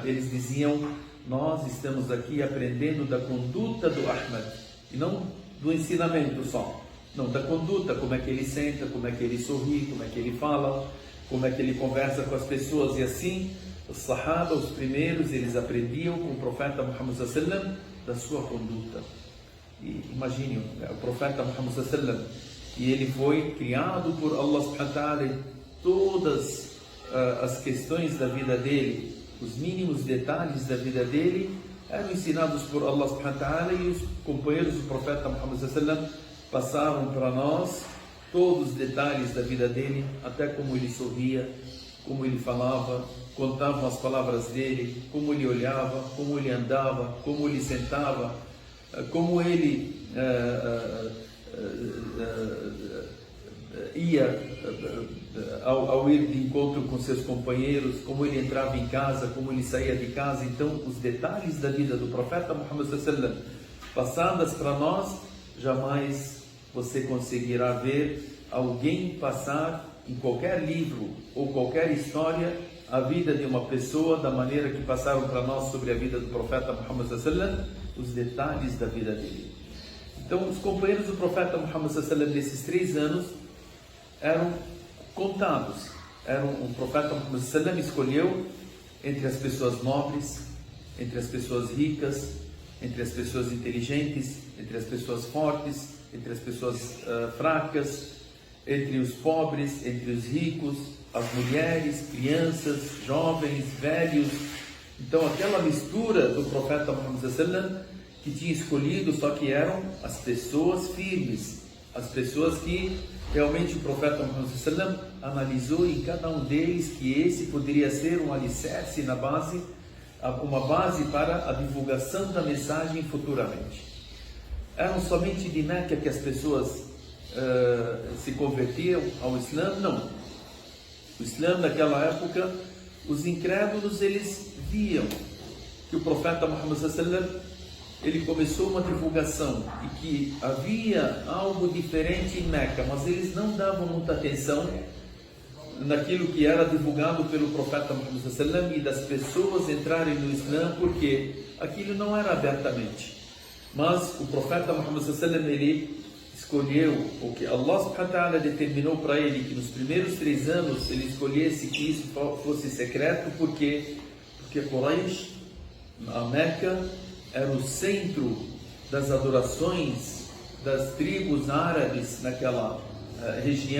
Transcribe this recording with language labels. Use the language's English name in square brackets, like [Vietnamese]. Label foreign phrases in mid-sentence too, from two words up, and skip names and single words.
[Portuguese] Eles diziam: nós estamos aqui aprendendo da conduta do Ahmad, e não do ensinamento só. Não, da conduta, como é que ele senta, como é que ele sorri, como é que ele fala, como é que ele conversa com as pessoas. E assim, os Sahaba, os primeiros, eles aprendiam com o profeta Muhammad [Arabic] صلى الله عليه وسلم [Portuguese] da sua conduta. E imagine, o profeta Muhammad [Arabic] صلى الله عليه وسلم, [Portuguese] que ele foi criado por Allah [Arabic] سبحانه وتعالى, [Portuguese] e todas as questões da vida dele, os mínimos detalhes da vida dele, eram ensinados por Allah [Arabic] سبحانه وتعالى, [Portuguese] e os companheiros do profeta Muhammad [Arabic] صلى الله عليه وسلم [Portuguese] passaram para nós todos os detalhes da vida dele, até como ele sorria, como ele falava, contavam as palavras dele, como ele olhava, como ele andava, como ele sentava, como ele ia ao ir de encontro com seus companheiros, como ele entrava em casa, como ele saía de casa. Então, os detalhes da vida do profeta Muhammad [Arabic] صلى الله عليه وسلم [Portuguese] passadas para nós, jamais você conseguirá ver alguém passar em qualquer livro ou qualquer história a vida de uma pessoa da maneira que passaram para nós sobre a vida do profeta Muhammad [Arabic] صلى الله عليه وسلم, [Portuguese] os detalhes da vida dele. Então, os companheiros do profeta Muhammad [Arabic] صلى الله عليه وسلم [Portuguese] nesses 3 anos eram contados. O profeta Muhammad [Arabic] صلى الله عليه وسلم [Portuguese] escolheu entre as pessoas nobres, entre as pessoas ricas, entre as pessoas inteligentes, entre as pessoas fortes, entre as pessoas fracas, entre os pobres, entre os ricos, as mulheres, crianças, jovens, velhos. Então, aquela mistura do profeta Muhammad [Arabic] صلى الله عليه وسلم [Portuguese] que tinha escolhido, só que eram as pessoas firmes, as pessoas que realmente o profeta Muhammad [Arabic] صلى الله عليه وسلم [Portuguese] analisou em cada um deles que esse poderia ser um alicerce na base, uma base para a divulgação da mensagem futuramente. Eram somente de Meca que as pessoas se convertiam ao Islã? Não. O Islã naquela época, os incrédulos, eles viam que o profeta Muhammad [Arabic] صلى الله عليه وسلم [Portuguese] ele começou uma divulgação e que havia algo diferente em Meca, mas eles não davam muita atenção naquilo que era divulgado pelo profeta Muhammad [Arabic] صلى الله عليه وسلم [Portuguese] e das pessoas entrarem no Islã, porque aquilo não era abertamente. Mas o profeta Muhammad [Arabic] صلى الله عليه وسلم, [Portuguese] ele escolheu, o que Allah [Arabic] سبحانه وتعالى [Portuguese] determinou para ele, que nos primeiros 3 anos ele escolhesse que isso fosse secreto, porque Quraysh, a Meca, era o centro das adorações das tribos árabes naquela região.